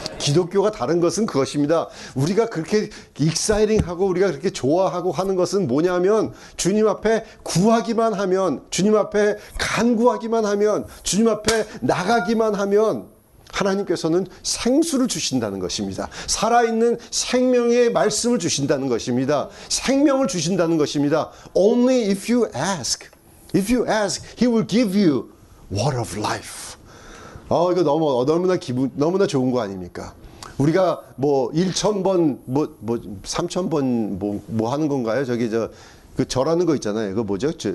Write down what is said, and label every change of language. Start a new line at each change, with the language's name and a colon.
Korean: 기독교가 다른 것은 그것입니다. 우리가 그렇게 익사이팅하고 우리가 그렇게 좋아하고 하는 것은 뭐냐면, 주님 앞에 구하기만 하면, 주님 앞에 간구하기만 하면, 주님 앞에 나가기만 하면 하나님께서는 생수를 주신다는 것입니다. 살아있는 생명의 말씀을 주신다는 것입니다. 생명을 주신다는 것입니다.
English: Only if you ask. If you ask, He will give you water of life.
Korean: 이거 너무나 좋은 거 아닙니까? 우리가 1,000번, 3,000번 뭐 하는 건가요? 그 절하는 거 있잖아요. 그거 뭐죠?